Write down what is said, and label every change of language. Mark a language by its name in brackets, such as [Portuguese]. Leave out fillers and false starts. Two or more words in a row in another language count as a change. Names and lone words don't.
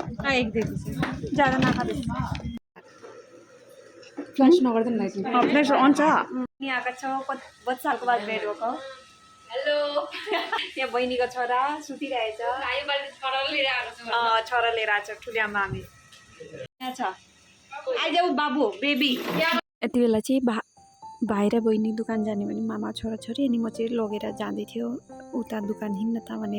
[Hindi] एक दे दीजिए, ज़्यादा ना खा दीजिए। [Nepali] फ्लैश नगर्दैन [English] light flash on [Nepali] छ। यहाँ आएको छ कति सालको बाद भेट भएको। हेलो यहाँ बहिनीको छोरा सुतिरहेछ। छोरा लिएर आएको छ ठुली आमा हामी यहाँ छ। आइजाऊ बाबु बेबी। यति बेला चाहिँ भाइ र बहिनी दोकान जाने भने मामा छोराछोरी अनि म चाहिँ लगेर जाँदै थियो उता दोकान हिँड्न त भनेर।